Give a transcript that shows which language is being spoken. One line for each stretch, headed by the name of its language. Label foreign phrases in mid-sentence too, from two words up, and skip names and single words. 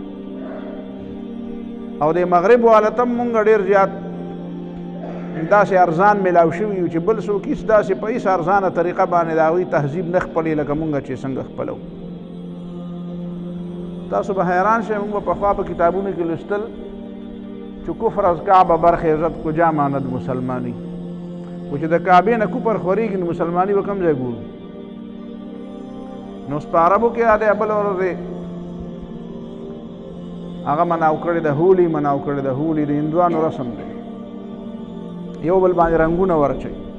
Pashto: او د مغرب حالت هم مونږ ډېر زیات داسې ارزان میلاو شوي یو چې بل څوک هېڅ داسې په هېڅ ارزانه طریقه باندې د هغوی تهذیب نه خپلوي لکه مونږ چې څنګه خپلو. تاسو به حیران شئ، مونږ به پخوا په کتابونو کې لوستل چې
Persian: کفر از کعبه برخیزد کجا ماند مسلمانی،
Pashto: خو چې د کعبې نه کفر خورېږي نو مسلماني به کوم ځای ګورو. نو اوس په عربو کې دا دی بله ورځې هغه مناو کړی د هولي، مناو کړی د هولي د هندوانو رسم دی، یو بل باندې رنګونه ورچوي.